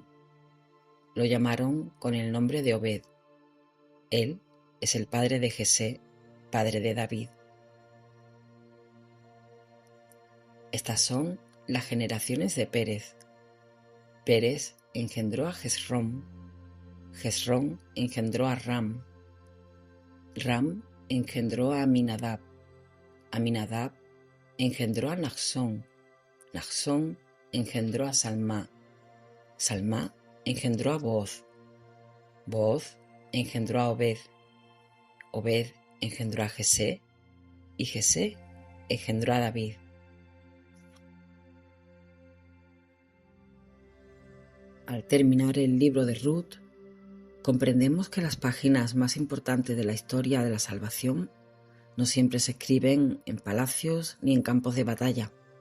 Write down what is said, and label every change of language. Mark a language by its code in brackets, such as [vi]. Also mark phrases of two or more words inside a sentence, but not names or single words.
[es] Lo llamaron con el nombre de Obed. Él es el padre de Jesé, padre de David. Estas son las generaciones de Pérez. Pérez engendró a Hezrón. Hezrón engendró a Ram. Ram engendró a Aminadab. Aminadab engendró a Naxón. Naxón engendró a Salmá. Salmá engendró a Booz. Booz engendró a Obed. Obed engendró a Jesé. Y Jesé engendró a David. Al terminar el libro de Ruth, comprendemos que las páginas más importantes de la historia de la salvación no siempre se escriben en palacios ni en campos de batalla.